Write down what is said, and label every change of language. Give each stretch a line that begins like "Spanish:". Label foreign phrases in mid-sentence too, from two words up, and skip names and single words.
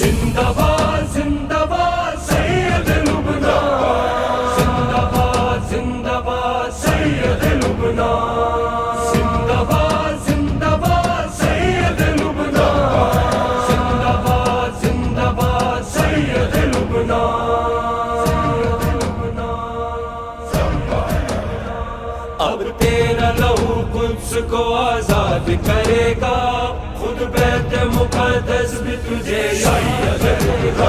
Urdu: زندہ باد زندہ باد سید لبنان، زندہ باد زندہ باد سید لبنان، زندہ باد زندہ باد سید لبنان، زندہ باد سید لبنان۔ اب تیرا لہو قدس کو آزاد کرے گا، خود بیت مقدس بھی تجھے یاد کرے گا۔